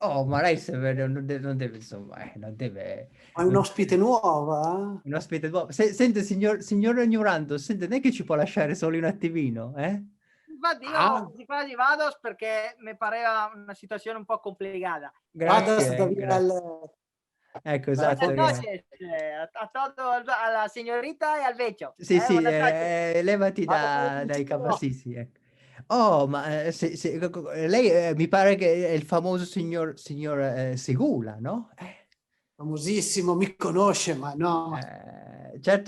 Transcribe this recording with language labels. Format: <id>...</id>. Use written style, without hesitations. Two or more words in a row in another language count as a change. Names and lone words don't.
<it>Oh, ma lei non deve, insomma, non deve... Ma è un non ospite deve- nuova? un ospite nuovo. Sente, signor Ignorando, sente, non è che ci può lasciare soli un attimino, eh? Infatti io Ah, quasi quasi vado perché mi pareva una situazione un po' complicata. guarda, è stata Grazie, via grazie. Ecco,</it> <es>Buenas</es> <it>esatto.</it> <es>noches a todo,</es> <it>alla signorita e al vecchio. Sì, sì,</it> <es>Buenas noches.</es> <it>levati Guarda come dai funziona. sì, sì, ecco. Oh, ma lei mi pare che è il famoso signor Segula, no? Famosissimo, mi conosce, ma no, Certo,</it>